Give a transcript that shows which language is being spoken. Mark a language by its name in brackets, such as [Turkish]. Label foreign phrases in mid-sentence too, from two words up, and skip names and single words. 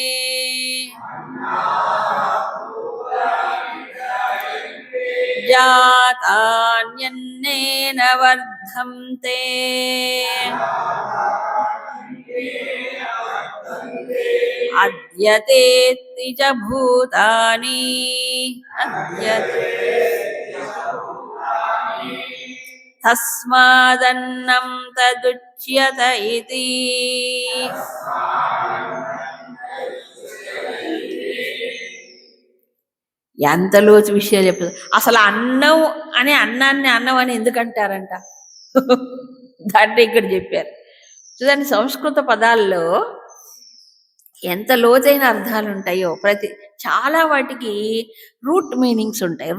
[Sanskrit] जातान्यन्नेन वर्धन्ते अद्यतेति च भूतानि तस्मादन्नं तदुच्यत इति [Telugu] ఎంత లోతు విషయాలు చెప్పదు. అసలు అన్నం అనే అన్నాన్ని అన్నం అని ఎందుకంటారంట దాన్ని ఇక్కడ చెప్పారు. చూడండి, సంస్కృత పదాల్లో ఎంత లోతైన అర్థాలు ఉంటాయో. చాలా వాటికి [English] root meanings [Telugu] ఉంటాయి.